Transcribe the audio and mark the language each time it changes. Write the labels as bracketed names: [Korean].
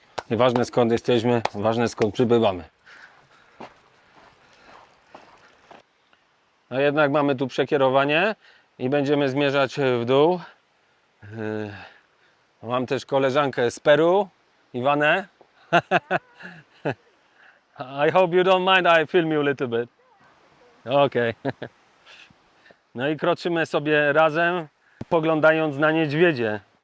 [Polish] Nieważne skąd jesteśmy, ważne skąd przybywamy. A jednak mamy tu przekierowanie i będziemy zmierzać w dół. Mam też koleżankę z Peru, Iwanę. [English] I hope you don't mind I film you a little bit. Okay. [Polish] No i kroczymy sobie razem, poglądając na niedźwiedzie.